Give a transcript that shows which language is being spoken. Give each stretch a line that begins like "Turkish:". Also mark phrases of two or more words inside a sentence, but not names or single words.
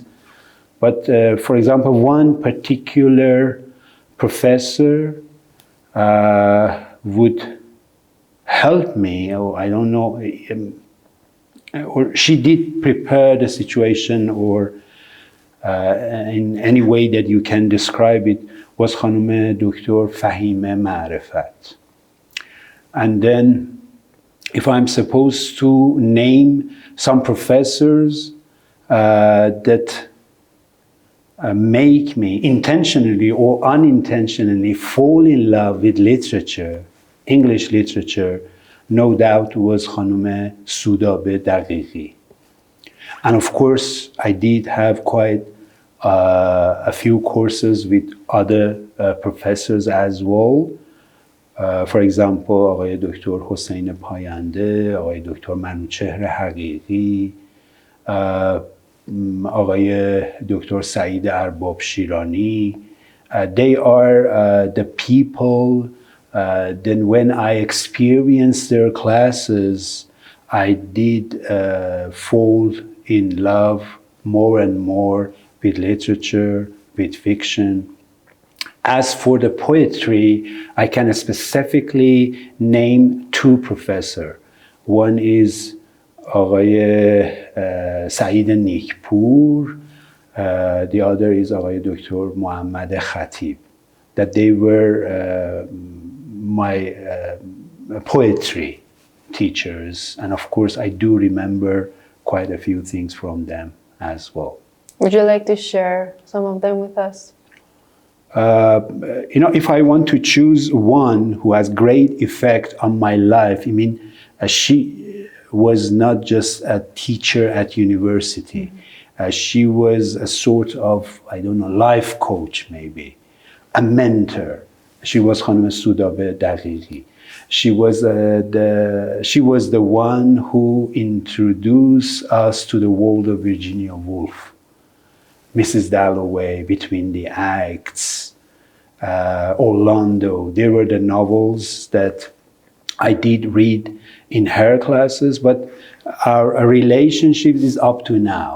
English: But for example, one particular professor would help me, or I don't know, or she did prepare the situation, or in any way that you can describe it, was
Persian: خانم دکتر فهیمه معرفت.
English: And then if I'm supposed to name some professors that make me intentionally or unintentionally fall in love with literature, English literature, no doubt was
Persian: خانم سودابه دقیقی.
English: And of course, I did have quite a few courses with other professors as well. For example,
Persian: آقای دکتر حسین پاینده، آقای دکتر منوچهر حقیقی، آقای دکتر سعید ارباب شیرانی.
English: They are the people, then when I experienced their classes, I did fall in love more and more with literature, with fiction. As for the poetry, I can specifically name two professors. One is
Persian: آقای سعید نیکپور,
English: the other is
Persian: آقای دکتر محمد خطیب.
English: That they were my poetry teachers, and of course I do remember quite a few things from them as well. Would you like to share some of them with us? If I want to choose one who has great effect on my life, I mean, she was not just a teacher at university. She was a sort of, I don't know, life coach maybe, a mentor. She was
Persian: خانم سودابه دقیقی.
English: She was the one who introduced us to the world of Virginia Woolf. Mrs. Dalloway, Between the Acts, Orlando. They were the novels that I did read in her classes, but our relationship is up to now.